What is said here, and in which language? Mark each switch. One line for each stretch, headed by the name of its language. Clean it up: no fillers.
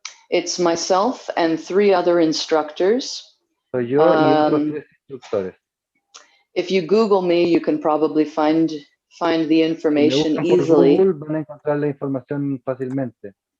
English: It's myself and 3 other instructors.
Spanish: Soy yo y otros 3 instructores.
English: If you Google me, you can probably find the information
Spanish: si
English: easily.
Spanish: Google, van a encontrar la información fácilmente.